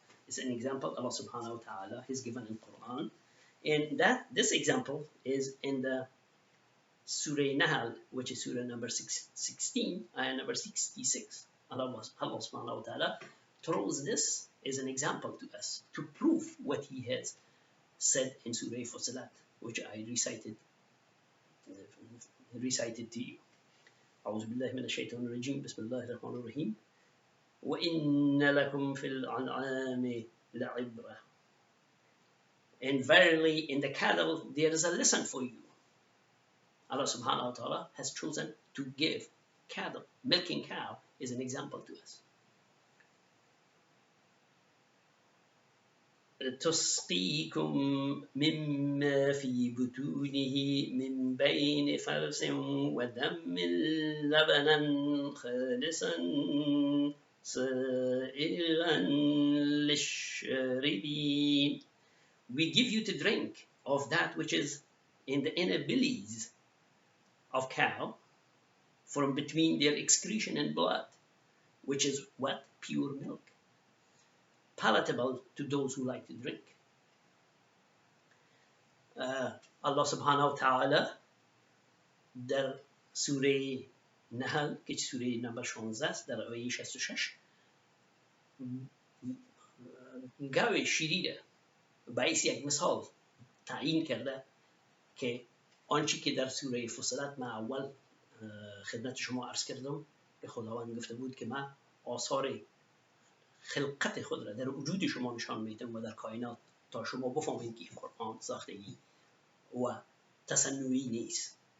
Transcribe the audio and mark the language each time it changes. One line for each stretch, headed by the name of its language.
English: It's an example Allah subhanahu wa ta'ala has given in Quran, and this example is in the Surah Nahl, which is Surah number 16 and number 66. Allah subhanahu wa ta'ala throws this as an example to us to prove what he has said in Surah Fussilat, which I recited to you.
Arabic: أعوذ بالله من الشيطان الرجيم بسم الله الرحمن الرحيم وإن لكم في الأنعام لعبرة.
English: And verily in the cattle there is a lesson for you. Allah subhanahu wa ta'ala has chosen to give cattle, milking cow is an example to us.
Arabic: تسقيكم مما في بطونه من بين فرث ودم لبنا خالصا سائغا للشاربين.
English: We give you to drink of that which is in the inner bellies of cow from between their excretion and blood, which is what? Pure milk, palatable to those who like to drink.
Persian: Allah subhanahu wa ta'ala در سوره نحل که سوره نمبر 16 است در آیه 66 گاو شیری را باعث یک مثال تعیین کرده که آنچه که در سوره فصلت من اول خدمت شما عرض کردم به خداوند گفته بود که من آثار خلقت خود را در وجود شما نشان میدم و در کائنات تا شما بفهمید که قرآن ساختگی و تصنعی نیست.